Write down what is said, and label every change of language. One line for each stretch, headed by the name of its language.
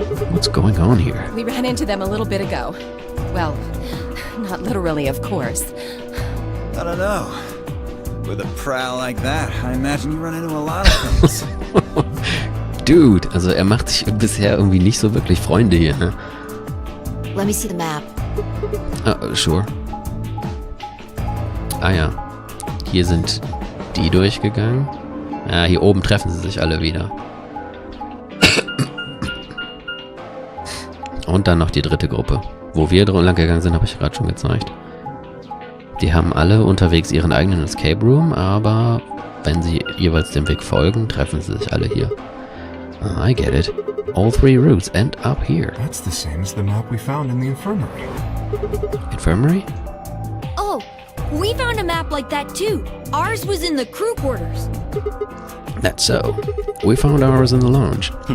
English: What's going on here? We ran into them a little bit ago. Well, not literally, of course. I don't know. With a prowl like that, I imagine you run into a lot of things.
German: Dude, also er macht sich bisher irgendwie nicht so wirklich Freunde hier, ne?
English: Let me see the map. Sure.
German: Ah ja. Hier sind die durchgegangen. Ja, hier oben treffen sie sich alle wieder. Und dann noch die dritte Gruppe. Wo wir lang gegangen sind, habe ich gerade schon gezeigt. Die haben alle unterwegs ihren eigenen Escape Room, aber wenn sie jeweils dem Weg folgen, treffen sie sich alle hier.
English: I get it. All three routes end up here. That's the same as the map we found in the infirmary. Infirmary? Oh, we found a map like that too. Ours was in the crew quarters. That's so. We found ours in the lounge.